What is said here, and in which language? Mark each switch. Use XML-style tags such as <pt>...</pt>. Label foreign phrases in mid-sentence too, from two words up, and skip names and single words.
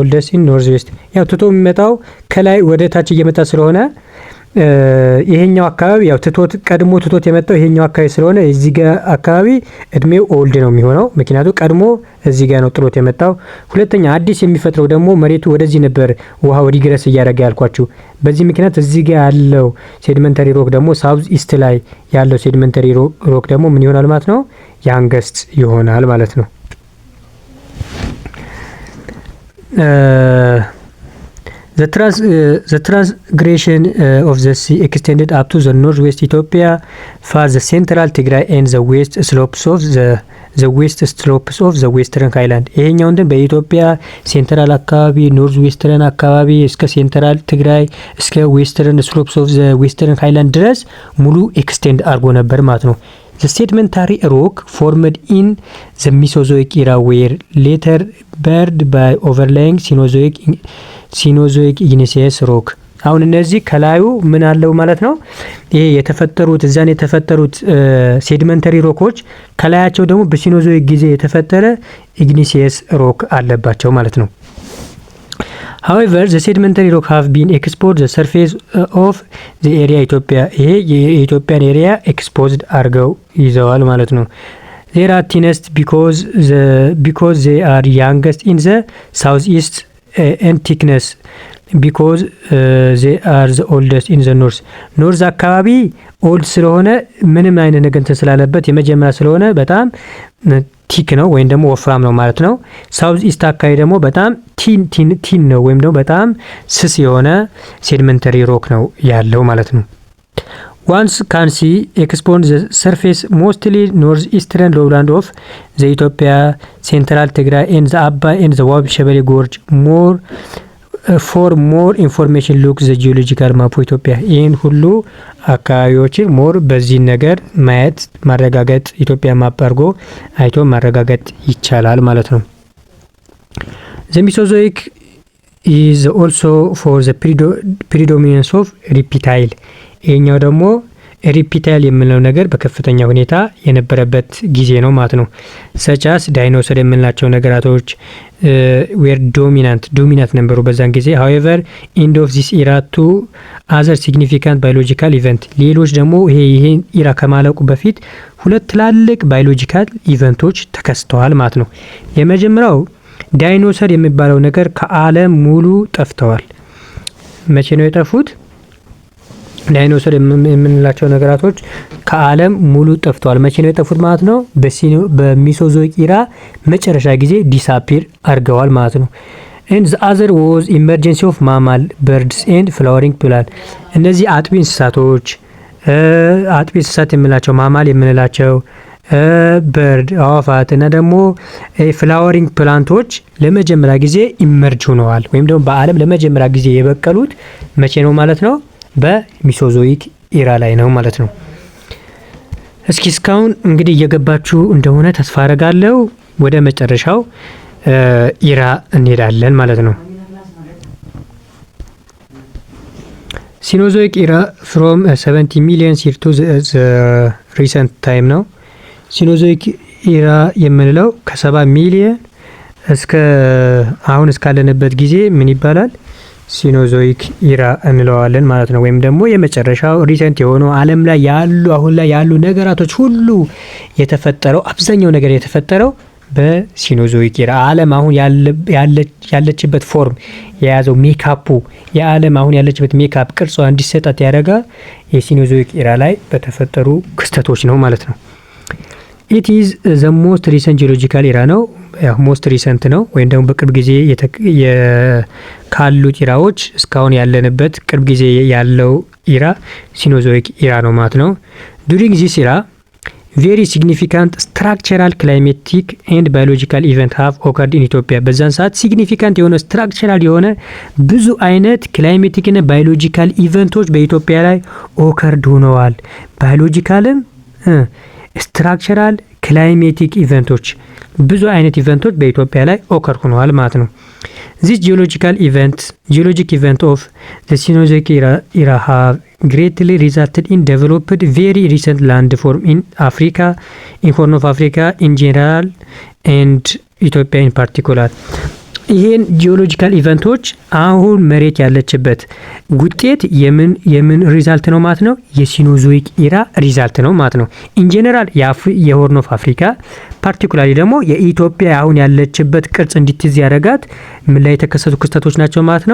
<en>the oldest in north west።</en> <am>ያው ትቶ የሚመጣው ከላይ ወደ ታች እየመጣ ስለሆነ ይሄኛው አካባቢ ያው ቀድሞ ትቶት የመጣው ይሄኛው አካባቢ ስለሆነ እዚህ ጋር አካባቢ እድሜው ኦልድ ነው የሚሆነው፣ ምክንያቱም ቀድሞ እዚህ ጋር ነው ጥሎት የመጣው። ሁለተኛ አዲስ የሚፈጥረው ደግሞ መሬቱ ወደዚህ ነበር ውሃው ሪግረስ እያደረገ ያልኳችሁ። በዚህ ምክንያት እዚህ ጋር ያለው</am> <en>sedimentary rock</en> <am>ደግሞ</am> <en>south east</en> <am>ላይ ያለው</am> <en>sedimentary rock</en> <am>ደግሞ ምን ይሆናል ማለት ነው? ያንገስት ይሆናል ማለት ነው።</am> <en>The transgression of the sea extended up to the northwest Ethiopia, far the central Tigray and the west slopes of the western highland.</en> <am>ይሄኛው እንደ በኢትዮጵያ ሴንትራል አካባቢ</am> <en>north western</en> <am>አካባቢ እስከ ሴንትራል ትግራይ እስከ</am> <en>western slopes of the western highland</en> <am>ድረስ ሙሉ ኤክስቴንድ አድርጎ ነበር ማለት ነው።</am> <en>The sedimentary rock formed in the Mesozoic era were later buried by overlying Cenozoic igneous rock.</en> <am>አሁን እነዚህ ከላዩ ምን አለው ማለት ነው? ይሄ የተፈጠሩት እዛን የተፈጠሩት</am> <en>sedimentary rocks</en> <am>ከላያቸው ደግሞ በሲኖዞይክ ጊዜ የተፈጠረ</am> <en>igneous rock</en> <am>አለባቸው ማለት ነው።</am> <en>However, the sedimentary rock have been exposed the surface of the area Ethiopia.</en> <am>ይሄ የኢትዮጵያን ኤሪያ ኤክስፖዝድ አድርገው ይዘዋል ማለት ነው።</am> <en>They are thinnest because they are youngest in the southeast and thickness because they are the oldest in the north.</en> <am>ኖርዝ አካባቢ ኦልድ ስለሆነ ምንም አይነት ነገር ስላለበት የመጀመሪያ ስለሆነ በጣም ቲክ ነው ወይም ደግሞ ወፍራም ነው ማለት ነው።</am> <en>south east</en> <am>አካባቢ ደግሞ በጣም ቲን ነው ወይም ደግሞ በጣም ስስ የሆነ</am> <en>sedimentary rock</en> <am>ነው ያለው ማለት ነው።</am> <en>Once can see expose the surface mostly northeastern lowland of the Ethiopia, central Tigray and the Abba and the Wab Shebele Gorge. For more information look the geological map of Ethiopia.</en> <am>ይህን ሁሉ አካባቢዎችን ሞር በዚህ ነገር ማየት ማረጋገጥ ኢትዮጵያ ማፕ አድርጎ አይቶ ማረጋገጥ ይቻላል ማለት ነው።</am> <en>The Mesozoic is also for the predominance of reptile.</en> <am>ይሄኛው ደግሞ ሪፒታይል የምንለው ነገር በከፍተኛ ሁኔታ የነበረበት ጊዜ ነው ማለት ነው። ሰቻስ ዳይኖሰር የምንላቸው ነገራቶች</am> <en>were dominant</en> <am>ነበሩ በዛን ጊዜ።</am> <en>however end of this era to other significant biological event</en> <am>ሌሎች ደግሞ ይሄን ኢራ ከማለቁ በፊት ሁለት ትላልቅ</am> <en>biological events</en> <am>ተከስተዋል ማለት ነው። የመጀመሪያው ዳይኖሰር የሚባለው ነገር ከዓለም ሙሉ ጠፍተዋል። መቼ ነው የጠፉት? ዳይኖሰር የምንላቸው ነገራቶች ከዓለም ሙሉ ጠፍተዋል። መቼ ነው የጠፉት ማለት ነው? በሚሶዞይክ ኢራ መጨረሻ ጊዜ ዲሳፒር አድርገዋል ማለት ነው።</am> <en>and the other was emergence of mammal birds and flowering plant.</en> <am>እነዚህ አጥቢ እንስሳት የምንላቸው ማማል የምንላቸው በርድ አዋፋት እና ደግሞ</am> <en>flowering plants</en> <am>ለመጀመሪያ ጊዜ ኢመርጅ ሆነዋል ወይም ደግሞ በዓለም ለመጀመሪያ ጊዜ የበቀሉት መቼ ነው ማለት ነው? በሚሶዞይክ ኢራ ላይ ነው ማለት ነው። እስኪ እስካሁን እንግዲህ እየገባችሁ እንደሆነ ተስፋ አደርጋለሁ። ወደ መጨረሻው ኢራ እንሄዳለን ማለት ነው። ሲኖዞይክ ኢራ</am> <en>from 70 million years to the recent time</en> <am>ነው። ሲኖዞይክ ኢራ የምንለው ከ70 ሚሊዮን እስከ አሁን እስካለንበት ጊዜ ምን ይባላል? ሲኖዞይክ ኢራ እንለዋለን ማለት ነው። ወይም ደግሞ የመጨረሻው ሪሰንት የሆነው ዓለም ላይ ያሉ አሁን ላይ ያሉ ነገራቶች ሁሉ የተፈጠረው አብዛኛው ነገር የተፈጠረው በሲኖዞይክ ኢራ። ዓለም አሁን ያለችበት ፎርም የያዘው ሜካፑ የዓለም አሁን ያለችበት ሜካፕ ቅርጿ እንዲሰጣት ያደረጋ የሲኖዞይክ ኢራ ላይ በተፈጠሩ ክስተቶች ነው ማለት ነው።</am> <en>It is the most recent geological era</en> <am>ነው።</am> <en>most recent</en> <am>ነው ወይም ደግሞ በቅርብ ጊዜ ካሉት ኢራዎች እስካሁን ያለንበት ቅርብ ጊዜ ያለው ኢራ ሲኖዞይክ ኢራ ነው ማለት ነው።</am> <en>During this era very significant structural climatic and biological event have occurred in Ethiopia.</en> <am>በዛን ሰዓት ሲግኒፊካንት የሆነ ስትራክቸራል የሆነ ብዙ አይነት ክላይሜቲክ እና</am> <en>biological events</en> <am>በኢትዮጵያ ላይ ኦከርድ ሆነዋል። ባዮሎጂካልም</am> <en>structural climatic events</en> <am>ብዙ አይነት ኢቨንቶች በኢትዮጵያ ላይ ኦከር ሆነዋል ማለት ነው።</am> <en>This geologic event of the Cenozoic era have greatly resulted in developed very recent landform in Africa, in Horn of Africa in general and Ethiopia in particular.</en> <am>ይሄን</am> <en>geological events</en> <am>አሁን መሬት ያለችበት ውጤት የምን ሪዛልት ነው ማለት ነው? የሲኖዞይክ ኢራ ሪዛልት ነው ማለት ነው።</am> <en>in general</en> <am>የሆርን ኦፍ አፍሪካ ፓርቲኩላሪ ደግሞ የኢትዮጵያ አሁን ያለችበት ቅርጽ እንድትይዝ ያደረጋት ምን ላይ የተከሰቱ ክስተቶች ናቸው ማለት ነው?</am>